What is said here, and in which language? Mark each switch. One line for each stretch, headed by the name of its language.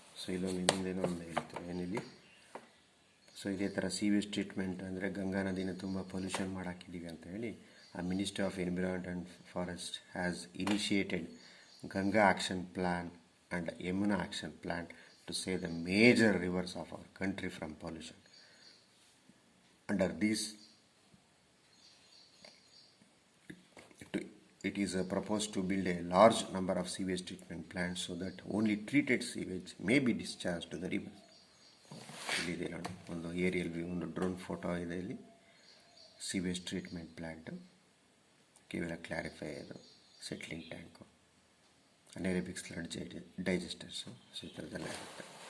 Kannada: So ಇಲ್ಲೊಂದು ಇನ್ನೊಂದೇನೋ ಒಂದು ಹೇಳ್ತಾರೆ ಏನಿಲ್ಲಿ. ಸೊ ಇದೇ ಥರ ಸೀವೇಜ್ ಟ್ರೀಟ್ಮೆಂಟ್ ಅಂದರೆ ಗಂಗಾ ನದಿನ ತುಂಬ ಪೊಲ್ಯೂಷನ್ ಮಾಡಾಕಿದ್ದೀವಿ ಅಂತ ಹೇಳಿ ಆ
English: Ministry of environment and forest has initiated Ganga action plan and Yamuna action plan to save the major rivers of our country from pollution. Under these it is proposed to build a large number of sewage treatment plants so that only treated sewage may be discharged to the river.
Kannada: ಇಲ್ಲಿದೆ ನೋಡಿ ಒಂದು aerial view, ಒಂದು drone photo ಇದೆ. ಇಲ್ಲಿ sewage treatment plant, ಕೇವಲ clarify ಅದು, settling tank, ಅನೆರೋಬಿಕ್ ಸ್ಲಡ್ ಡೈಜೆಸ್ಟರ್ಸು, so ಈ ಥರದ್ದೆಲ್ಲ ಇರುತ್ತೆ.